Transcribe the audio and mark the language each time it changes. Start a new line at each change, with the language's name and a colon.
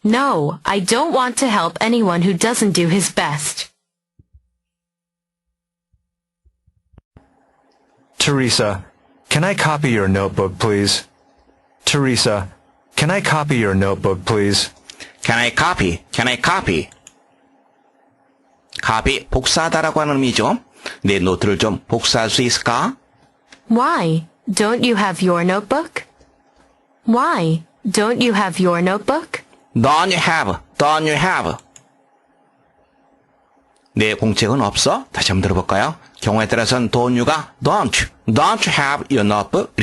English: No, I don't want to help anyone who doesn't do his best. Teresa, can I copy your notebook, please? Teresa, can I copy your notebook, please? Can I copy? Can I copy?
Korean: copy, 복사하다라고 하는 의미죠. 내 노트를 좀 복사할 수 있을까?
English: Why? Don't you have your notebook? Why? Don't you have your notebook? Don't you have? Don't you have?
Korean: 내 공책은 없어? 다시 한번 들어볼까요? 경우에 따라서는
English: don't you가 don't you have your notebook?